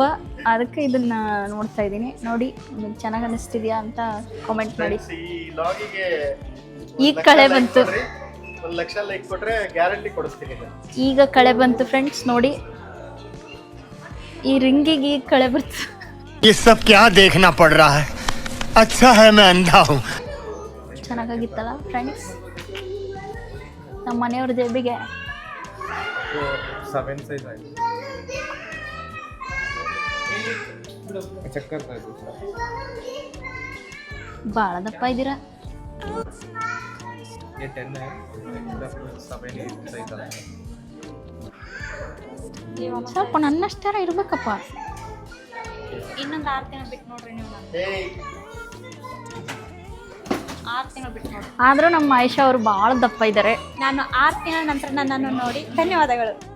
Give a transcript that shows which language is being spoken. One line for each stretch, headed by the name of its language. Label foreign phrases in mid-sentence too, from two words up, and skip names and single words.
Kannada: ಅದಕ್ಕೆ ಇದನ್ನ ನೋಡ್ತಾ ಇದ್ದೀನಿ. ನೋಡಿ, ನಿಮ್ಗೆ ಚೆನ್ನಾಗಿ ಅನಿಸ್ತಿದ್ಯಾ ಅಂತ ಕಾಮೆಂಟ್ ಮಾಡಿ. ಈಗ ಕಳೆ ಬಂತು, 1 ಲಕ್ಷ ಲೈಕ್ ಕೊಟ್ರೆ ಗ್ಯಾರಂಟಿ ಕೊಡಿಸ್ತೀನಿ. ಈಗ ಕಳೆ ಬಂತು ಫ್ರೆಂಡ್ಸ್. ನೋಡಿ, ಈ ರಿಂಗಿಗೆ ಈಗ ಕಳೆ ಬರ್ತು.
Hindi: ये सब क्या देखना पड़ रहा है? अच्छा है मैं अंधा हूँ.
Kannada: ಚೆನ್ನಾಗಿತ್ತಲ್ಲ ಫ್ರೆಂಡ್ಸ್? ನಮ್ಮ ಮನೆಯವ್ರ ಜೇಬಿಗೆ 7 ಸೈಜ್ ಆಯ್ತು. ಚಕ್ಕರ್ ಆಯ್ತು ಸರ್. ಭಾಳ ದಪ್ಪ ಇದ್ದೀರಾ.
Hindi: ये 10 है,
Kannada: 7 ಸೈಜ್ ಆಯ್ತು. ಸ್ವಲ್ಪ ನನ್ನಷ್ಟರ ಇರ್ಬೇಕಪ್ಪ. ಇನ್ನೊಂದು 6 ತಿಂಗಳು ಬಿಟ್ಟು ನೋಡ್ರಿ ನೀವು. 6 ತಿಂಗಳು ಬಿಟ್ಟು ನೋಡಿ. ಆದರೂ ನಮ್ಮ ಆಯಿಷಾ ಅವರು ಭಾಳ ದಪ್ಪ ಇದ್ದಾರೆ. ನಾನು 6 ತಿಂಗಳ ನಂತರ ನನ್ನನ್ನು ನೋಡಿ ಧನ್ಯವಾದಗಳು.